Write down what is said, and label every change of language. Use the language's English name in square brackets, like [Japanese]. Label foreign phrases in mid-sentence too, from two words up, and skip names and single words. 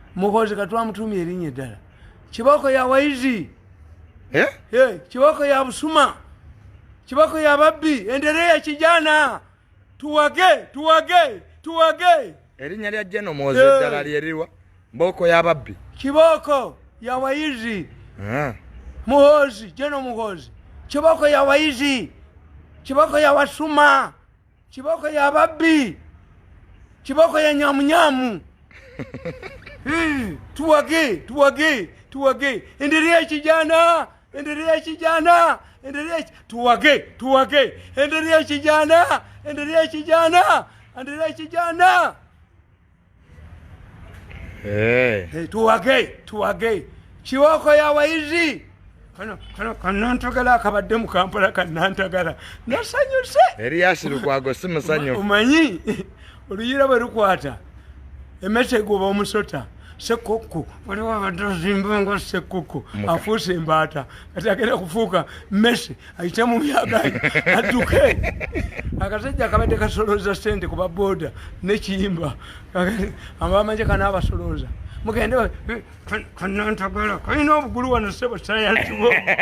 [Ganda] Muhoozi katwa mutumye erinnya ddala. [Swahili] Kiboko ya waizi. Kiboko ya busuma. Kiboko ya Ababbi. Endelea kijana. [Ganda] Tuwage. Erinnya lya Jeno Muhoozi ddala lyeriwa. [Swahili] Mboko ya Ababbi. Kiboko ya waizi. Muhoozi, Jeno Muhoozi. Kiboko ya waizi. Kiboko ya wasuma. Kiboko ya Ababbi. Kiboko ya nyamunyamu. [Ganda] Tuwage. [Swahili] Endelea kijana. Tuwage. Endelea kijana. [Ganda] Tuwage. [Swahili] Kiboko ya waizi. [Ganda] Kanantagala akabadde mu Kampala kanantagala. Nasanyuse. Erias lukwago simusanyo. Umanyi oluyira bwe lukwata. Emmese goba omusota. Sekoko waliwo abadozimba nga sekoko afuuse embaata kati agenda kufuuka mmese ayite mu myagaanyi adduke akasajja akabadde kasolooza sente ku babooda n'ekiyimba abamagye kanaabasolooza mugende kanantagala kalina obugulu wano sebo sayansibo